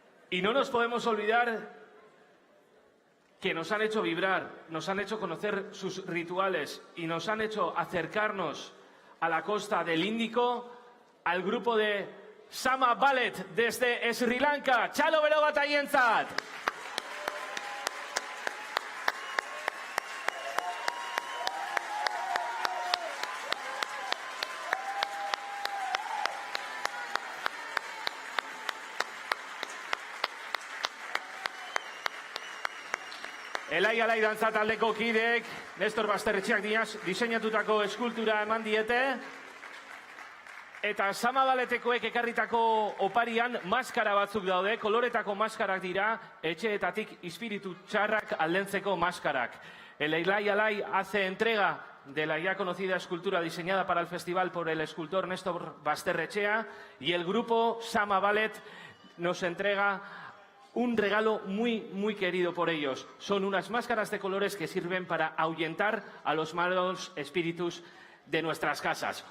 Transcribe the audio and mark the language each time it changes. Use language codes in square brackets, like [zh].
[es] Y no nos podemos olvidar que nos han hecho vibrar, nos han hecho conocer sus rituales y nos han hecho acercarnos a la costa del Índico, al grupo de Sama Ballet desde Sri Lanka. [eu] Txalo bero bat haientzat! Elai Alai dantza taldeko kideek Nestor Basterretxeak diseinatutako eskultura eman diete, eta Sama Balletekoek ekarritako oparian maskara batzuk daude, koloretako maskarak dira, etxeetatik espiritu txarrak aldentzeko maskarak. [es] El Elai Alai hace entrega de la ya conocida escultura diseñada para el festival por el escultor Nestor Basterretxea, y el grupo Sama Ballet nos entrega un regalo muy querido por ellos. Son unas máscaras de colores que sirven para ahuyentar a los malos espíritus de nuestras casas.